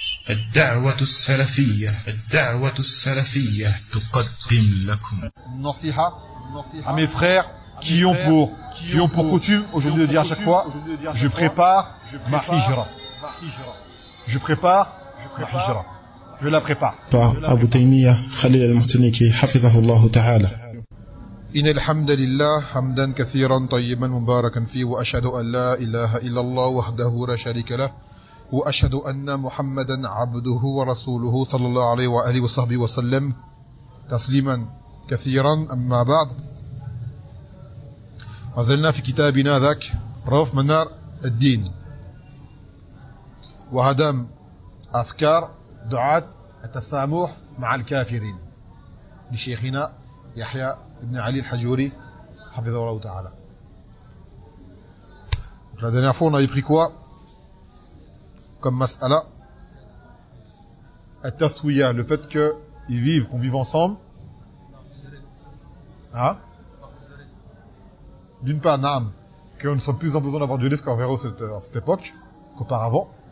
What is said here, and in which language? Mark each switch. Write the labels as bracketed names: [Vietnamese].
[Arabic] الدعوة السلفية، الدعوة السلفية تقدم لكم النصيحة. [French] À mes frères qui ont pour coutume aujourd'hui de dire à chaque fois, je prépare ma hijra. Je la prépare. Par Abu Taymiyyah Khalil al-Muhtaniki, hafizahu Allah ta'ala. [Arabic] إن الحمد لله حمدا كثيرا طيبا مباركا فيه وأشهد أن لا إله إلا الله وحده لا شريك له وأشهد أن محمدا عبده ورسوله صلى الله عليه وآله وصحبه وسلم تسليما كثيرا. أما بعد، مازلنا في كتابنا ذاك روف منار الدين وهدم أفكار دعاة التسامح مع الكافرين لشيخنا يحيى ابن علي الحجوري حفظه الله تعالى. [French] La dernière fois, on avait pris quoi comme mas'ala? At-taswiya, le fait que ils vivent, qu'on vive ensemble. Hein? D'une part, na'am, qu'on ne soit plus en besoin d'avoir du livre qu'envers eux à cette époque, qu'auparavant.